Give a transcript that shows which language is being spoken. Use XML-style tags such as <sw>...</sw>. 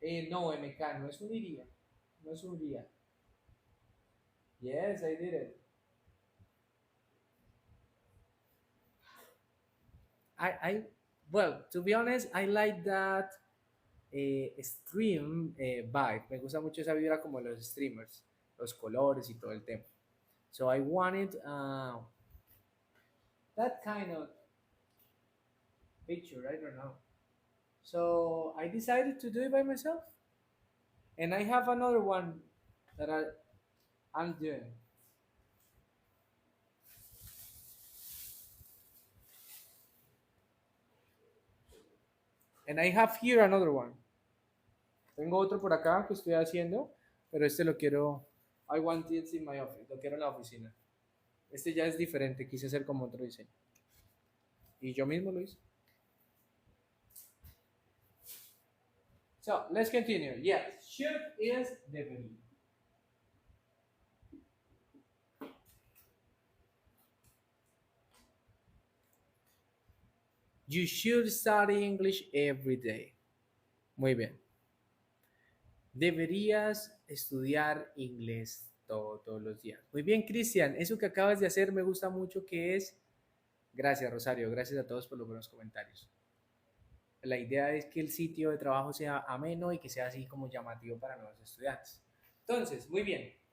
<es>No, MK, no es un iría. No es un iría.</es> <en>Yes, I did it. I well, to be honest, I like that stream vibe.</en> <es>Me gusta mucho esa vibra como los streamers, los colores y todo el tema.</es> <en>So I wanted that kind of picture. I don't know. So I decided to do it by myself, and I have another one that I'm doing. And I have here another one.</en> <es>Tengo otro por acá que estoy haciendo, pero este lo quiero.</es> <en>I want it in my office.</en> <es>Lo quiero en la oficina. Este ya es diferente. Quise hacer como otro diseño. Y yo mismo lo hice.</es> <en>So let's continue. Yes, should is debería. You should study English every day.</en> <es>Muy bien. Deberías estudiar inglés todos los días. Muy bien, Cristian. Eso que acabas de hacer me gusta mucho que es... Gracias, Rosario. Gracias a todos por los buenos comentarios. La idea es que el sitio de trabajo sea ameno y que sea así como llamativo para nuevos estudiantes. Entonces, muy bien.</es>